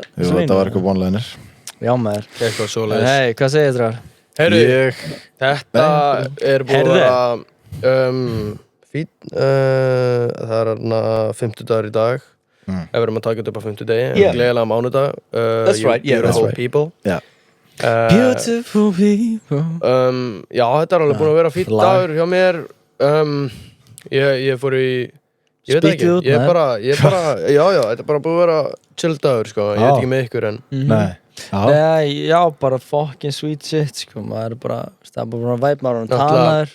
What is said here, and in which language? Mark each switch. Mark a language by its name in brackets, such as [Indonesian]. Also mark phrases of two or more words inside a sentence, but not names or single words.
[Icelandic] Jú, þetta var eitthvað one-liner. Já, maður. Eitthvað svoleiðis. Hei, hvað segir þér þar? Heyrðu, þetta er búið að fín, það er hérna 50 dagar í dag. Ef við erum að taka þetta upp á 50 degi. Gleðilega mánudag. [English] That's right, yeah, that's right. People. Yeah. Beautiful people. [Icelandic] Já, þetta er alveg búin að vera fín dagur hjá mér. Ég fór í... Ég veit ekki, ég er bara, já, þetta er bara búið að vera chill dagur, sko. Ég veit ekki með ykkur en... Nei. Já, bara [English] fucking sweet shit, [Icelandic] sko. Maður er bara, það er bara væp, maður er tanaður.